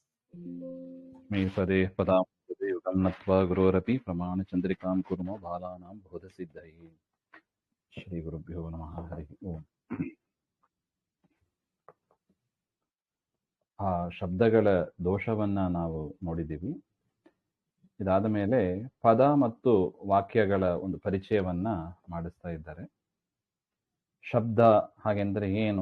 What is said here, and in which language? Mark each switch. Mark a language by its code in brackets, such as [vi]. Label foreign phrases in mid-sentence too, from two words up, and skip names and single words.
[sa] मे पदे पदां युगं नत्वा गुरोरपि प्रमाणचन्द्रिकां कुर्मो बालानां बोधसिद्धये ಶ್ರೀಗುರುಭ್ಯೋ ನಮಃ. ಹರಿ ಓಂ. [kn] ಆ ಶಬ್ದಗಳ ದೋಷವನ್ನ ನಾವು ನೋಡಿದ್ದೀವಿ. ಇದಾದ ಮೇಲೆ ಪದ ಮತ್ತು ವಾಕ್ಯಗಳ ಒಂದು ಪರಿಚಯವನ್ನ ಮಾಡಿಸ್ತಾ ಇದ್ದಾರೆ. ಶಬ್ದ ಹಾಗೆಂದ್ರೆ ಏನು?